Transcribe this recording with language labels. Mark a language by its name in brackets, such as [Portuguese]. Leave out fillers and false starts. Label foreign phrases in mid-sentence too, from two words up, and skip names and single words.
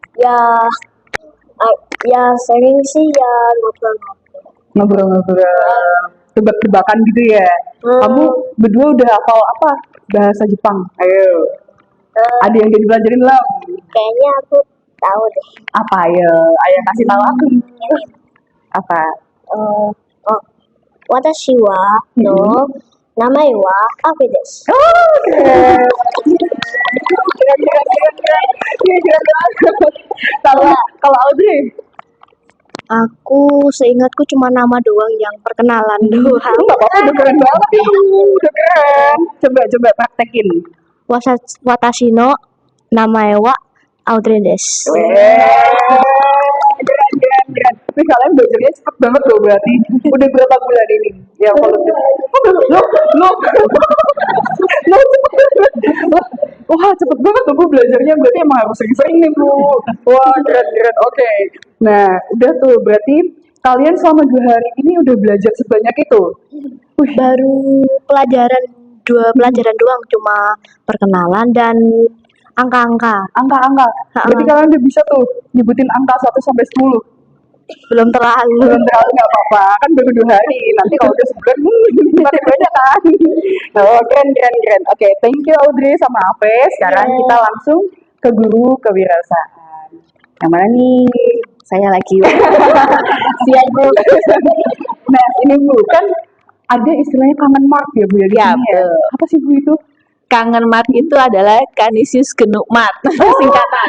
[Indonesian] Ya sering sih ya ngobrol-ngobrol. Ngobrol-ngobrol, tebak-tebakan gitu ya. Kamu berdua udah hafal apa? Bahasa Jepang. Ayo. Ada yang jadi pelajarin lah. Kayaknya aku tahu deh. Apa ayo? Ayo kasih tahu aku. Apa? [Japanese] 私はの名前はAveです. [Indonesian] Oh, keren. Keren. Kalau Audrey, Aku seingatku cuma nama doang yang perkenalan doang. nggak apa-apa, udah keren banget itu, udah keren. Coba praktekin. [Japanese] 私の名前はAudreyです. [Indonesian] Keren. Tapi kalian belajarnya cepet banget loh berarti. Udah berapa bulan ini? Ya volunteer. Loh, cepet banget. Wah, cepet banget tuh Bu belajarnya. Berarti emang harus sering-sering nih Bu. Wah, keren. Oke. Nah, udah tuh. Berarti kalian selama 2 hari ini udah belajar sebanyak itu? Baru dua pelajaran doang, cuma perkenalan dan angka-angka. Angka. Berarti kalian udah bisa tuh nyebutin angka 1 sampai 10. Belum terlalu. Belum terlalu nggak apa-apa, kan baru 2 hari. Nanti kalau udah sebulan, makin banyak kan. Oh, keren. Oke, [English] thank you [Indonesian] Audrey sama Ave. Sekarang kita langsung ke guru kewirausahaan. Yang mana nih? Saya lagi. Siap Bu. Nah, ini Bu, kan ada istilahnya kangen mark ya Bu ya di Ya, sini ya. betul. Apa sih Bu itu? Kangen Mat itu adalah Canisius Genukmat singkatan.